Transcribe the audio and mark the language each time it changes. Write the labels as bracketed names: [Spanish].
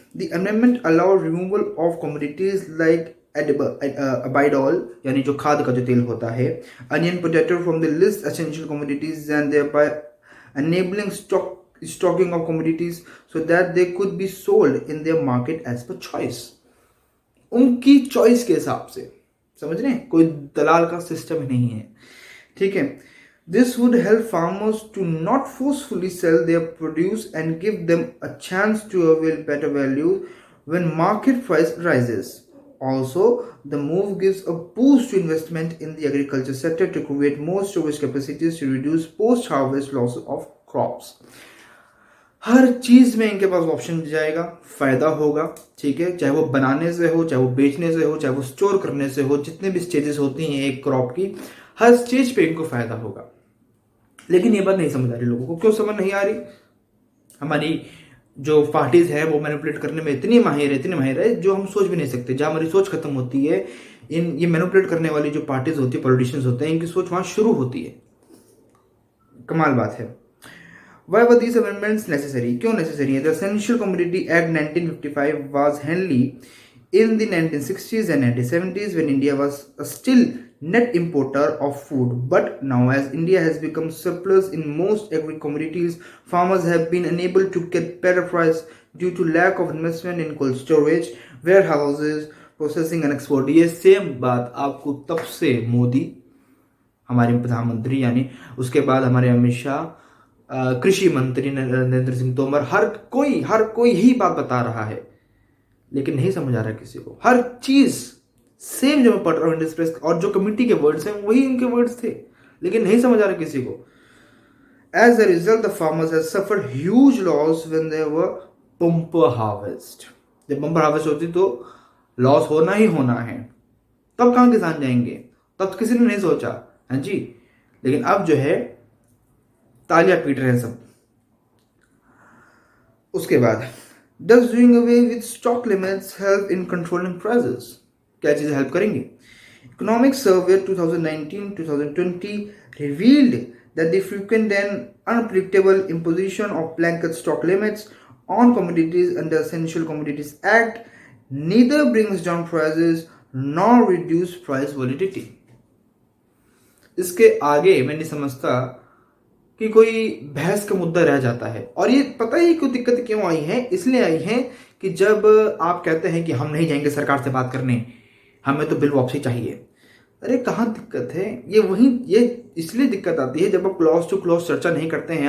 [English] the amendment allow removal of commodities like अबाइडॉल, [Hindi] यानी जो खाद का जो तेल होता है, [English] Onion potato from the list essential commodities and thereby enabling stocking of commodities so that they could be sold in their market as per choice. [Hindi] उनकी choice के हिसाब से, समझ रहे हैं? कोई दलाल का सिस्टम ही नहीं है, ठीक है। [English] This would help farmers to not forcefully sell their produce and give them a chance to avail better value when market price rises. Also, the move gives a boost to investment in the agriculture sector to create more storage capacities to reduce post-harvest losses of crops. [Hindi] हर चीज में इनके पास option जाएगा, फायदा होगा, ठीक है। चाहे वो बनाने से हो, चाहे वो बेचने से हो, चाहे वो स्टोर करने से हो, जितने भी स्टेजेस होती हैं एक क्रॉप की, हर स्टेज पे इनको फायदा होगा। लेकिन ये बात नहीं समझ आ रही लोगों को। क्यों समझ नहीं आ रही? हमारी जो पार्टीज है वो मैनिपुलेट करने में इतनी माहिर है जो हम सोच भी नहीं सकते। जहां हमारी सोच खत्म होती है, ये मैनिपुलेट करने वाली जो पार्टीज होती है, पॉलिटिशियंस होते हैं, इनकी सोच वहां शुरू होती है। कमाल बात है। [English] Why were these amendments necessary? [Hindi] क्यों necessary है? [English] The Essential Commodity Act 1955 was handy in the 1960s and 1970s when India was a still net importer of food. But now, as India has become surplus in most agri commodities, farmers have been unable to get better price due to lack of investment in cold storage, warehouses, processing and export. [Hindi] ये same बात आपको तब से मोदी, हमारे प्रधानमंत्री, यानी उसके बाद हमारे अमित शाह, कृषि मंत्री नरेंद्र सिंह तोमर, हर कोई ही बात बता रहा है, लेकिन नहीं समझ आ रहा किसी को। हर चीज सेम जो मैं पढ़ रहा हूँ इंडियन एक्सप्रेस, और जो कमिटी के वर्ड्स हैं वही उनके वर्ड्स थे, लेकिन नहीं समझ आ रहा किसी को। [English] As a result the farmers have suffered huge loss when there were bumper harvest. [Hindi] जब बम्पर हार्वेस्ट होती तो लॉस होना ही होना है, तब कहाँ किसान जाएंगे? तब तो किसी ने नहीं सोचा, हाँ जी। लेकिन अब जो है तालियां पीट रहे हैं सब। उसके बाद [English] does doing away with stock limits help in controlling prices? [Hindi] क्या चीजें हेल्प करेंगी? [English] Economic Survey 2019-2020 revealed that the frequent and unpredictable imposition of blanket stock limits on commodities under Essential Commodities Act neither brings down prices nor reduce price volatility. [Hindi] इसके आगे मैं नहीं समझता कि कोई बहस का मुद्दा रह जाता है। और ये पता ही क्यों दिक्कत क्यों आई है? इसलिए आई है कि जब आप कहते हैं कि हम नहीं जाएंगे सरकार से बात करने, हमें तो बिल वापसी चाहिए। अरे कहाँ दिक्कत है? ये इसलिए दिक्कत आती है जब आप क्लॉज टू क्लॉज चर्चा नहीं करते हैं।